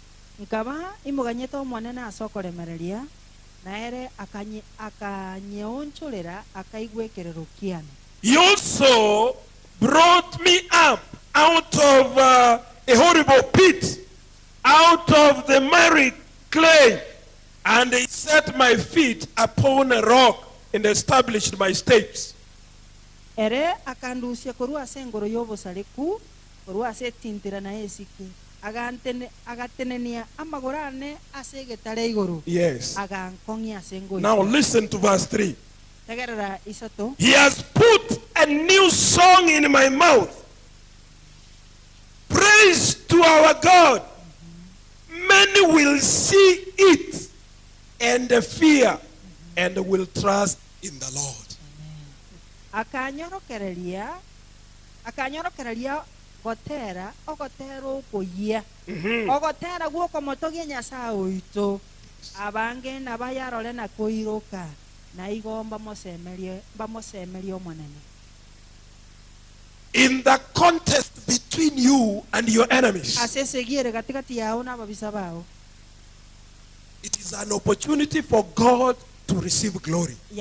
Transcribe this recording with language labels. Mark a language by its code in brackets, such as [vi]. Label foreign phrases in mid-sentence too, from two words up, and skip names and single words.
[en] He also brought me up out of a horrible pit, out of the miry clay, and he set my feet upon a rock and established my steps. [guz] Ere akandusia korua sengoro yobo saleku korua setintira na esike agatenenia amagorane asegetare igoro. [en] Yes. [guz] Agankongia sengo. [en] Now listen to verse 3. [guz] Isato. [en] He has put a new song in my mouth. Praise to our God. Many will see it and fear and will trust in the Lord. [guz] Akanyorokereria gotera ogotero koyia ogotera guoko motogia Nyasaye oito [en] enemies. In the contest between you and your enemies, it is an opportunity for God to receive glory.